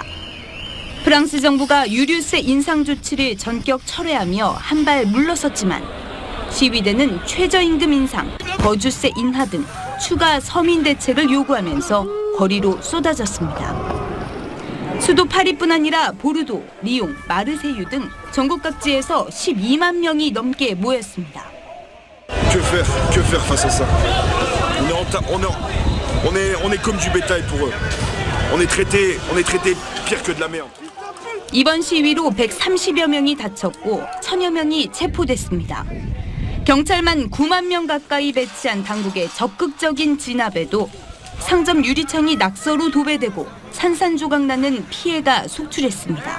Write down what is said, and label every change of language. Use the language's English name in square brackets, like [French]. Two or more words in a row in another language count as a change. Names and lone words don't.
[Korean] 프랑스 정부가 유류세 인상 조치를 전격 철회하며 한 발 물러섰지만 시위대는 최저임금 인상, 거주세 인하 등 추가 서민 대책을 요구하면서 거리로 쏟아졌습니다. 수도 파리뿐 아니라 보르도, 리옹, 마르세유 등 전국 각지에서 12만 명이 넘게 모였습니다. [French] Que faire face à ça? On est comme du bétail pour eux. On est traité pire que de la merde. [Korean] 이번 시위로 130여 명이 다쳤고 1000여 명이 체포됐습니다. 경찰만 9만 명 가까이 배치한 당국의 적극적인 진압에도 상점 유리창이 낙서로 도배되고 산산조각나는 피해가 속출했습니다.